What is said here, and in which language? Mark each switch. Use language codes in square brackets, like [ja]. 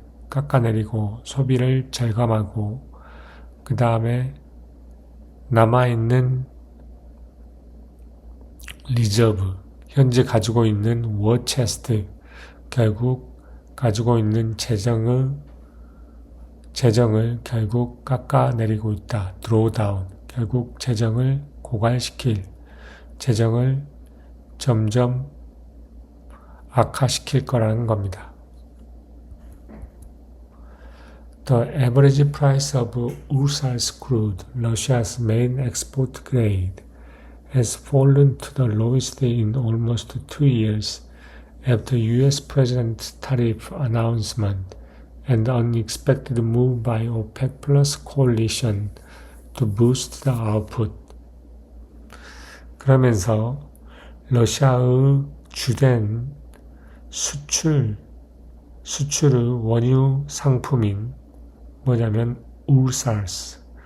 [ko] 깎아내리고 소비를 절감하고, 그 다음에 남아있는 리저브, 현재 가지고 있는 워체스트, 결국 가지고 있는 재정을 결국 깎아내리고 있다. 드로우다운, 결국 재정을 고갈시킬, 재정을 점점 악화시킬 거라는 겁니다. [en] The average price of Urals crude, Russia's main export grade, has fallen to the lowest in almost 2 years after U.S. President's tariff announcement and unexpected move by OPEC Plus coalition to boost the output. [ko] 그러면서 러시아의 주된 수출의 원유 상품인 뭐냐면 울살스,